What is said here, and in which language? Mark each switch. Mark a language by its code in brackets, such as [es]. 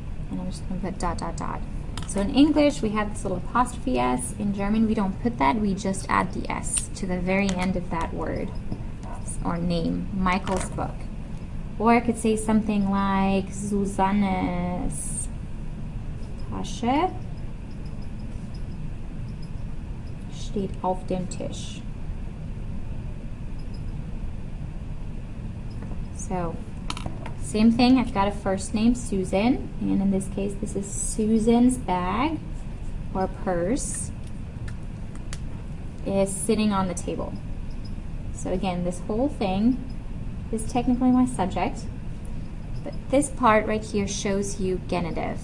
[en] And I'm just going to put dot, dot, dot. So in English, we have this little apostrophe S. In German, we don't put that. We just add the S to the very end of that word or name, Michael's book. Or I could say something like [de] Susannes Tasche steht auf dem Tisch. [en] So, same thing, I've got a first name, Susan, and in this case this is Susan's bag or purse is sitting on the table. So again, this whole thing is technically my subject, but this part right here shows you genitive.